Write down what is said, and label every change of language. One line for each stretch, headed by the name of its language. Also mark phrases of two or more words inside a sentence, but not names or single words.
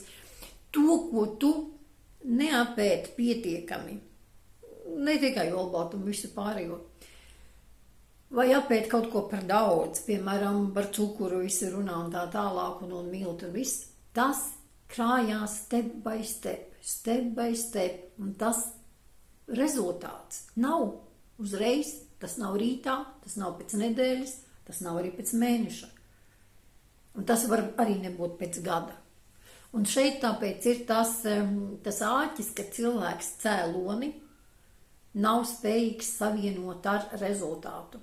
Latvian: To, ko tu neapēdi pietiekami, ne tikai olbaltumu, visu pārējo. Vai apēt kaut ko par daudz, piemēram, par cukuru visi runā un tā tālāk un miltu un viss. Tas krājās
English: step by step,
Latvian: un tas rezultāts nav uzreiz, tas nav rītā, tas nav pēc nedēļas, tas nav arī pēc mēneša. Un tas var arī nebūt pēc gada. Un šeit tāpēc ir tas āķis, ka cilvēks cēloni nav spējīgs savienot ar rezultātu.